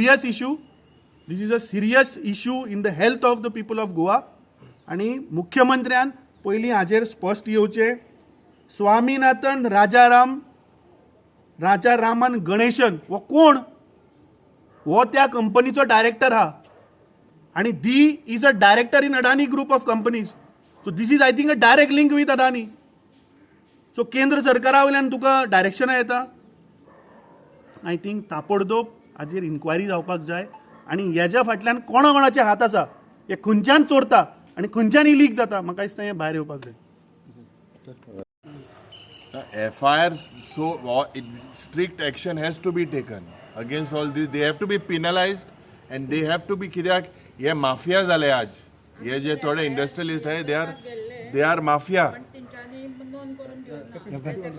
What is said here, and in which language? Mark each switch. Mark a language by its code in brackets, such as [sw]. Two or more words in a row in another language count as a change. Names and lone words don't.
[en] serious issue in the health of the people of Goa [kok] आनी मुख्यमंत्र्यान पयलीं हाजेर स्पश्ट येवचें [en] स्वामीनाथन राजारामन गणेशन [kok] हो कोण हो त्या कंपनीचो डायरेक्टर हा आणि [en] he is a director in Adani group of companies so this is I think a direct link with Adani so [kok] केंद्र सरकारा वयल्यान तुका डायरेक्शनां येता [en] I think [kok] ताबडतोब हाजेर इन्क्वायरी जावपाक जाय आनी हेज्या फाटल्यान कोणाचे हात आसा हे खंयच्यान चोरता आनी खंयच्यान लीक जाता म्हाका दिसता हें भायर येवपाक जाय [en] FIR, so strict action has to be taken against all this. They have to be penalized and they have to be [kok] कित्याक हे माफिया जाले आज हे जे थोडे इंडस्ट्रियलिस्ट आहे [en] they are mafia.